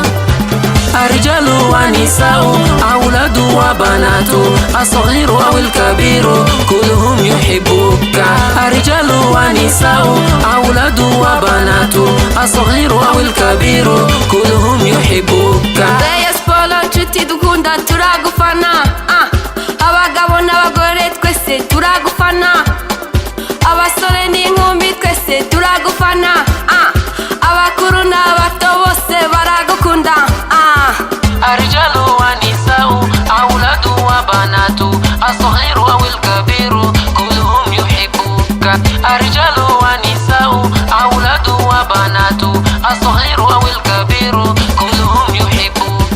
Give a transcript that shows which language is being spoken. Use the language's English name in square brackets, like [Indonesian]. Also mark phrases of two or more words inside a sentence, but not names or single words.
[Arabic] الرجال ونساء أولاد وبنات الصغير أو الكبير كلهم يحبوك. الرجال ونساء أولاد وبنات الصغير أو الكبير كلهم يحبوك. [Kinyarwanda] Reyes Polo nshuti dukunda turagufana, abagabo n'abagore twese turagufana, abasore n'inkumi twese turagufana, abakuru n'abato bose baragukunda. [Arabic] الرجال ونساء أولاد وبنات الصغير أو الكبير كلهم يحبوك. الرجال ونساء أولاد وبنات الصغير أو الكبير كلهم يحبوك.